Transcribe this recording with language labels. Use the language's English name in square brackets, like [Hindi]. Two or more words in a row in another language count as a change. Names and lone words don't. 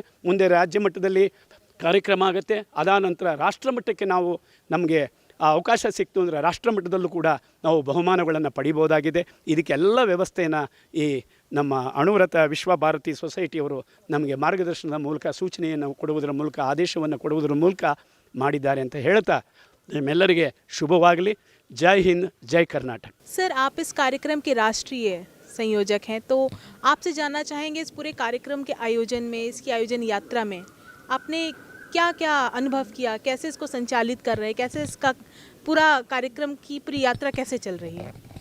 [Kannada] ಮುಂದೆ ರಾಜ್ಯ ಮಟ್ಟದಲ್ಲಿ ಕಾರ್ಯಕ್ರಮ ಆಗುತ್ತೆ. ಅದಾದ ನಂತರ ರಾಷ್ಟ್ರಮಟ್ಟಕ್ಕೆ ನಮಗೆ ಆ ಅವಕಾಶ ಸಿಕ್ತು ಅಂದರೆ ರಾಷ್ಟ್ರಮಟ್ಟದಲ್ಲೂ ಕೂಡ ನಾವು ಬಹುಮಾನಗಳನ್ನು ಪಡಿಬೋದಾಗಿದೆ. ಇದಕ್ಕೆಲ್ಲ ವ್ಯವಸ್ಥೆಯನ್ನು ಈ ನಮ್ಮ ಅಣುವ್ರತ ವಿಶ್ವಭಾರತಿ ಸೊಸೈಟಿಯವರು ನಮಗೆ ಮಾರ್ಗದರ್ಶನದ ಮೂಲಕ, ಸೂಚನೆಯನ್ನು ಕೊಡುವುದರ ಮೂಲಕ, ಆದೇಶವನ್ನು ಕೊಡುವುದರ ಮೂಲಕ ಮಾಡಿದ್ದಾರೆ ಅಂತ ಹೇಳ್ತಾ ನಿಮ್ಮೆಲ್ಲರಿಗೆ ಶುಭವಾಗಲಿ. [Hindi] जय हिंद, जय कर्नाटक। सर, आप इस कार्यक्रम के राष्ट्रीय संयोजक हैं, तो आपसे जानना चाहेंगे इस पूरे कार्यक्रम के आयोजन में, इसकी आयोजन यात्रा में आपने क्या क्या अनुभव किया, कैसे इसको संचालित कर रहे हैं, कैसे इसका पूरा कार्यक्रम की पूरी यात्रा कैसे चल रही है?